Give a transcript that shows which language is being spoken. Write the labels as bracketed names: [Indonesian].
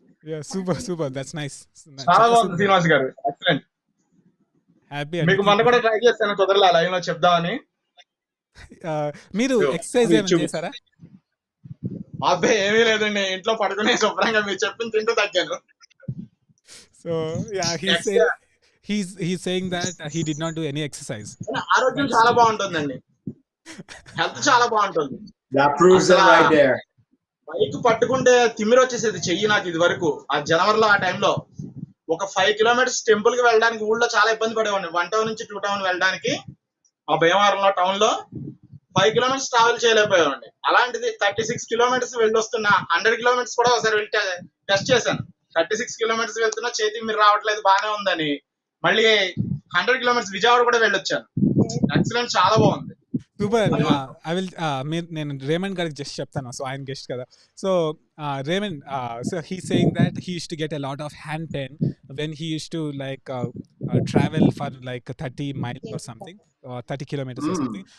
[English] Yeah. Super. That's nice. [Telugu] చాలా బాగుంది శ్రీనివాస్ గారు, ఎక్సలెంట్. [English] Happy. [Telugu] మీకు మొన్న కూడా ట్రై చేస్తాను, కుదరలా లైవ్ లో చెప్దామని. మీరు ఎక్సర్సైజ్ అది ఏమైనా చూపి. చేశారా? అబ్బాయి ఏమీ లేదండి, ఇంట్లో పడుకునే శుభ్రంగా మీరు చెప్పింది తింటూ తగ్గాను. [English] So yeah, he's saying that he did not do any exercise. [Telugu] ఆరోగ్యం చాలా బాగుంటుందండి, హెల్త్ చాలా బాగుంటుంది. [English] That proves it right there. [Telugu] Bike పట్టుకుంటే తిమ్మిరి వచ్చేసేది చెయ్యి నాకు ఇది వరకు. ఆ జనవరిలో ఆ టైంలో ఒక 5 కిలోమీటర్స్ టెంపుల్ కి వెళ్ళడానికి ఊళ్ళో చాలా ఇబ్బంది పడేవాడిని. 1 టౌన్ నుంచి 2 టౌన్ వెళ్ళడానికి ఆ భీమవరంలో టౌన్ లో 5 కిలోమీటర్స్ ట్రావెల్ చేయలేకపోయామండి. అలాంటిది 36 కిలోమీటర్స్ వెళ్ళొస్తున్నా, 100 కిలోమీటర్స్ కూడా ఒకసారి వెళ్ళి టెస్ట్ చేశాను. 36 కిలోమీటర్స్ వెళ్తున్నా చేతి మీరు రావట్లేదు, బాగానే ఉందని మళ్ళీ 100 కిలోమీటర్స్ విజయవాడ కూడా వెళ్ళొచ్చాను. ఎక్సలెంట్, చాలా బాగుంది. సూపర్. [English] I will [Telugu] నేను రేమండ్ గారికి జస్ట్ చెప్తాను, సో ఆయన గెస్ట్ కదా. [English] So Raymond, so he saying that he uses to get a lot of hand pain when he used to like travel for like 30 miles or something, 30 kilometers or something.